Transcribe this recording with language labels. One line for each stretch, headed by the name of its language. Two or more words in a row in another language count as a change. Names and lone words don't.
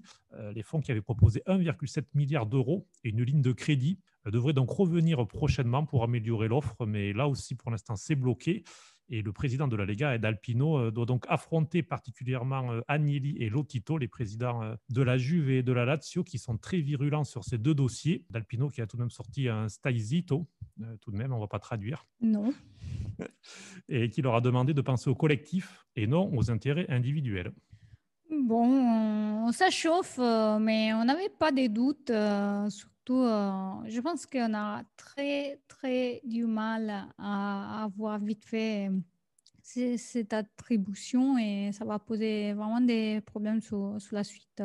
French: Les fonds qui avaient proposé 1,7 milliard d'euros et une ligne de crédit devraient donc revenir prochainement pour améliorer l'offre, mais là aussi pour l'instant c'est bloqué. Et le président de la Lega, Ed Alpino, doit donc affronter particulièrement Agnelli et Lotito, les présidents de la Juve et de la Lazio, qui sont très virulents sur ces 2 dossiers. D'Alpino qui a tout de même sorti un
Italian: stai zitto,
French: tout de même, on ne va pas traduire. Non. Et qui leur a demandé de penser au collectif et non aux intérêts individuels. Bon, ça chauffe, mais on n'avait pas de doutes. Surtout, je pense qu'on a très, très du mal à avoir vite fait cette attribution et ça va poser vraiment des problèmes sur la suite.